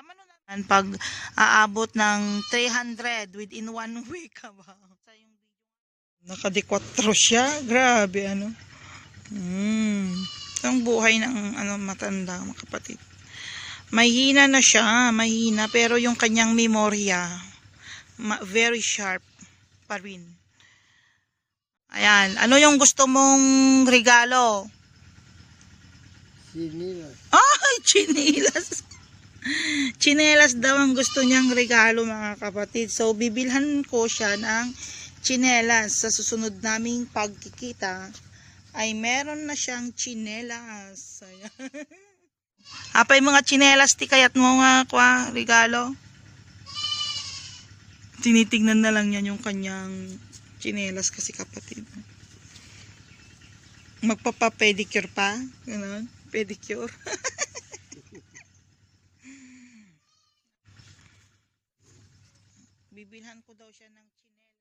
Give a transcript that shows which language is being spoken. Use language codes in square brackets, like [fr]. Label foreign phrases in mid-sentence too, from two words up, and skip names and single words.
[tl] Ano naman pag aabot ng 300 [en] within 1 week [tl] ka ba? Nakadi-4 siya. Grabe, ang buhay ng matanda, mga kapatid. Mahina na siya, mahina, pero yung kanyang memorya, [en] very sharp [tl] pa rin. Ayan, ano yung gusto mong regalo? Chinilas. Ay, chinilas. Chinelas daw ang gusto niyang regalo, mga kapatid. So, bibilhan ko siya ng tsinelas. Sa susunod naming pagkikita, ay meron na siyang tsinelas. [ilo] Ayan. Apay mga tsinelas, ti kayat mo nga kwa, [tl] regalo. Tinitignan na lang yan yung kanyang tsinelas kasi kapatid. Magpapa-pedicure pa. Ganon. Pedicure. Bibilhan ko daw siya ng tsinelas.